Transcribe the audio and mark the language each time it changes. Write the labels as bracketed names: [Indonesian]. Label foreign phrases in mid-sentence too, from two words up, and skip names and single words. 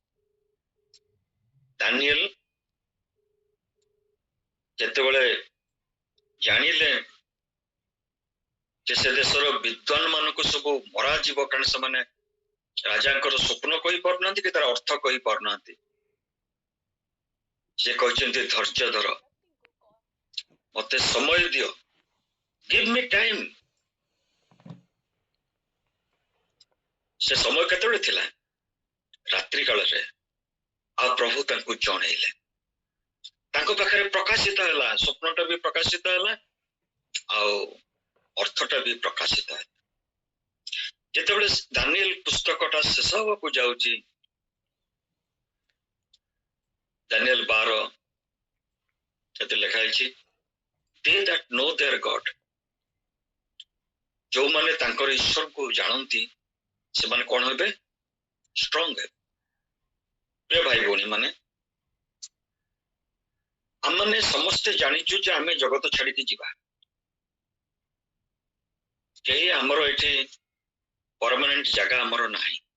[Odia] ଦାନିଏଲ ଯେତେବେଳେ ଜାଣିଲେ ଯେ ସେ ଦେଶର ବିଦ୍ୱାନ ମାନଙ୍କୁ ସବୁ ମରାଯିବ, କାରଣ ସେମାନେ ରାଜାଙ୍କର ସ୍ୱପ୍ନ କହିପାରୁନାହାନ୍ତି କି ତାର ଅର୍ଥ କହିପାରୁନାହାନ୍ତି, ସେ କହିଛନ୍ତି ଧୈର୍ଯ୍ୟ ଧର, ମତେ ସମୟ ଦିଅ, [English] give me time। [Odia] ସେ ସମୟ କେତେବେଳେ ଥିଲା? ରାତ୍ରି କାଳରେ। ଆଉ ପ୍ରଭୁ ତାଙ୍କୁ ଜଣେଇଲେ, ତାଙ୍କ ପାଖରେ ପ୍ରକାଶିତ ହେଲା, ସ୍ୱପ୍ନଟା ବି ପ୍ରକାଶିତ ହେଲା ଆଉ ଅର୍ଥଟା ବି ପ୍ରକାଶିତ ହେଲା। ଯେତେବେଳେ ଦାନିଏଲ ପୁସ୍ତକଟା ଶେଷ ହବାକୁ ଯାଉଛି, ଦାନିଏଲ 12 ଏତେ ଲେଖା ହେଇଛି, [English] they that know their God, [Odia] ଯୋଉମାନେ ତାଙ୍କର ଈଶ୍ୱରକୁ ଜାଣନ୍ତି ସେମାନେ କଣ ହେବେ? ଷ୍ଟ୍ରଙ୍ଗ ହେବେ। ପ୍ରିୟ ଭାଇ ଭଉଣୀ ମାନେ, ଆମମାନେ ସମସ୍ତେ ଜାଣିଛୁ ଯେ ଆମେ ଜଗତ ଛାଡିକି ଯିବା। କେହି ଆମର ଏଠି ପରମାନେଣ୍ଟ ଜାଗା ଆମର ନାହିଁ।